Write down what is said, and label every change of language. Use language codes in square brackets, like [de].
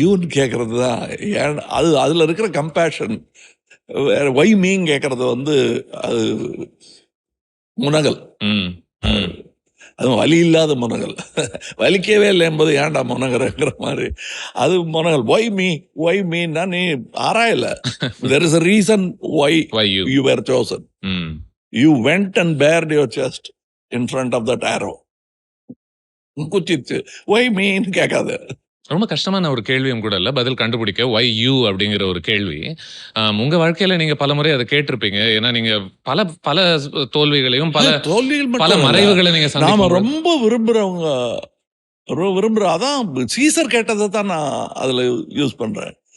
[en] why you [ta] கேக்குறது தான் அது, அதுல இருக்கிற கம்பேஷன். வேற [en] why me [ta] கேக்குறது வந்து அது முனகல். அது வலி இல்லாத முனகல். வலிக்கவே இல்லை என்பது ஏன்டா முனகரங்கிற மாதிரி அது முனகல். [en] why me [ta] நீ ஆராயல. [en] there is a reason why you were chosen. You went and bared your chest in front of that arrow. [ta] குச்சிச்சு [en] why me [ta] கேட்காது. ரொம்ப கஷ்டமான ஒரு கேள்வியும் கூட இல்ல பதில் கண்டுபிடிக்க, [en] why you [ta] அப்படிங்கிற ஒரு கேள்வி. உங்க வாழ்க்கையில நீங்க பல முறை அதை கேட்டிருப்பீங்க. ஏன்னா நீங்க பல தோல்விகளையும் பல மறைவுகளை நீங்க நாம ரொம்ப விரும்புறவங்க அதான் சீசர் கேட்டதை தான் நான் அதுல யூஸ் பண்றேன்.